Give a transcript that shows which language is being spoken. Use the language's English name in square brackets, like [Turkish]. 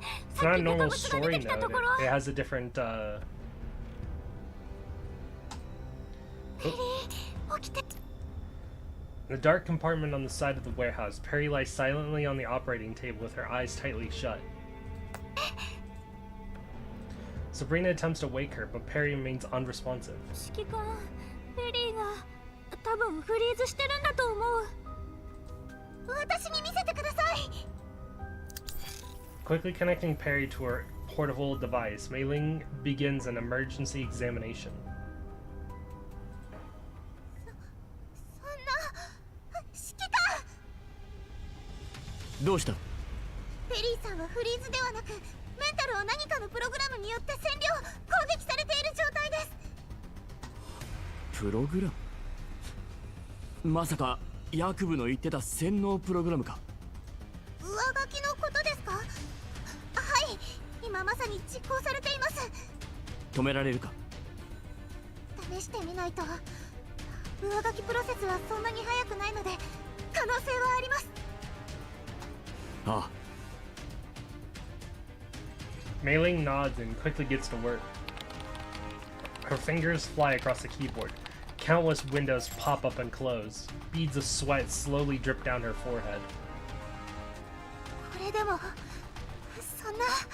[English] It's not a normal story node. It has a different In the dark compartment on the side of the warehouse, Perry lies silently on the operating table with her eyes tightly shut. Sabrina attempts to wake her, but Perry remains unresponsive. [Japanese] 指揮官、ペリーが多分フリーズしてるんだと思う。私に見せてください。 [English] Quickly connecting Perry to her portable device, Mei Ling begins an emergency examination. [Japanese] どうした？ペリーさんはフリーズではなく、メンタルを何かのプログラムによって占領、攻撃されている状態です。プログラム？まさかヤクブの言ってた洗脳プログラムか？上書きのことですか？はい、今まさに実行されています。止められるか？試してみないと。上書きプロセスはそんなに早くないので、可能性はあります。ああ。 [English] Mei Ling nods and quickly gets to work. Her fingers fly across the keyboard. Countless windows pop up and close. Beads of sweat slowly drip down her forehead. [Japanese] これでも、そんな。